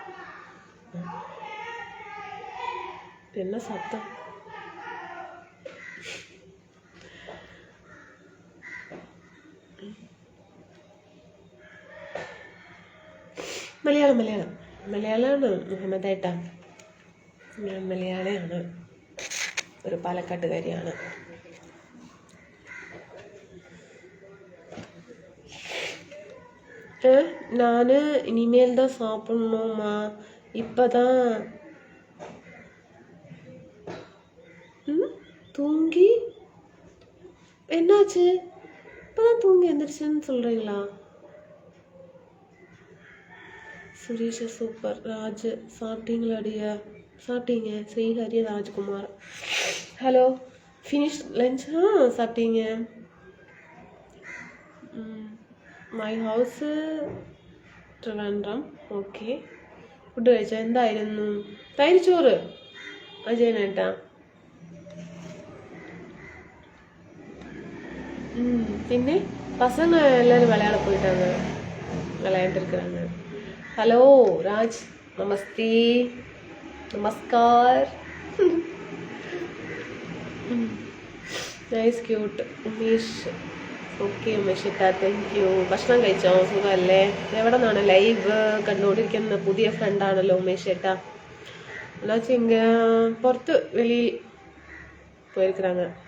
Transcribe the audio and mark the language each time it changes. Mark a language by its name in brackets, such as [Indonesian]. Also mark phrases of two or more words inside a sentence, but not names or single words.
[Malayalam] പിന്നെ സത്യം മലയാളമാണ് മുഹമ്മദ് ഏട്ടാ. ഞാൻ മലയാളിയാണ്, ഒരു പാലക്കാട്ടുകാരിയാണ്. [Tamil] நானு இனிமேல் தான் சாப்பிடணுமா? இப்பதான் தூங்கி என்னாச்சு? இப்பதான் தூங்கி எந்திரிச்சுன்னு சொல்றீங்களா? சுரேஷ் சூப்பர். ராஜ் சாப்பிட்டீங்களாடியா? சாப்பிட்டீங்க. ஸ்ரீஹரி ராஜ்குமார், ஹலோ. [English] finish lunch? சாப்பிட்டீங்க. my house Trivandrum. [Malayalam] ഓക്കെ, ഫുഡ് കഴിച്ചോ? എന്തായിരുന്നു? തൈര് ചോറ്. അജയനേട്ടാ. [Tamil] പിന്നെ பசங்க எல்லாரும் விளையாட போயிட்டாங்க, விளையாண்டு இருக்கிறாங்க. ஹலோ ராஜ், நமஸ்தே, நமஸ்கார். [English] nice cute. ഉമേഷ്. [Malayalam] ഓക്കെ ഉമേഷ് ഏട്ടാ, [English] thank you. [Malayalam] ഭക്ഷണം കഴിച്ചോ? സുഖമല്ലേ? എവിടെ നിന്നാണ് ലൈവ് കണ്ടുകൊണ്ടിരിക്കുന്ന? പുതിയ ഫ്രണ്ടാണല്ലോ ഉമേഷ് ഏട്ടാ. എന്നാച്ച് ഇങ്ങ പുറത്ത് വെളിയിൽ പോയിരിക്கிறாங்க.